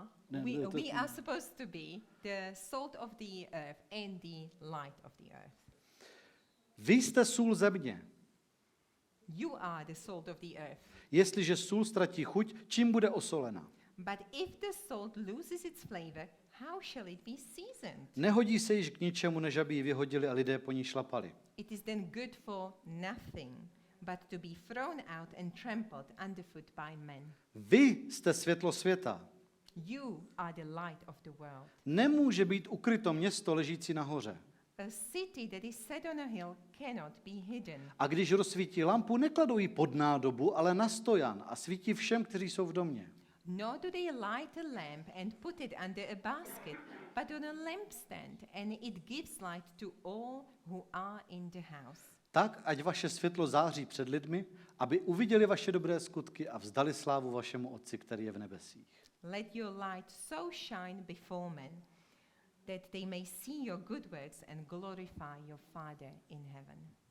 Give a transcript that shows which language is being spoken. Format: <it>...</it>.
<en>We are supposed to be the salt of the earth and the light of the earth.</en> <cs>Vy jste sůl země.</cs> <en>You are the salt of the earth.</en> <cs>Jestliže sůl ztratí chuť, čím bude osolena?</cs> <en>But if the salt loses its flavor, how shall it be seasoned?</en> <cs>Nehodí se již k ničemu, než aby ji vyhodili a lidé po ní šlapali.</cs> <en>It is then good for nothing, but to be thrown out and trampled underfoot by men.</en> <cs>Vy jste světlo světa.</cs> <en>You are the light of the world.</en> <cs>Nemůže být ukryto město ležící nahoře.</cs> <en>A city that is set on a hill cannot be hidden.</en> <cs>A když rozsvítí lampu, nekladou ji pod nádobu, ale na stojan a svítí všem, kteří jsou v domě.</cs> <en>Nor do they light a lamp and put it under a basket, but on a lampstand, and it gives light to all who are in the house.</en> <cs>Tak, ať vaše světlo září před lidmi, aby uviděli vaše dobré skutky a vzdali slávu vašemu Otci, který je v nebesích.</cs> <en>Let your light so shine before men that they may see your good works and glorify your Father in heaven.</en>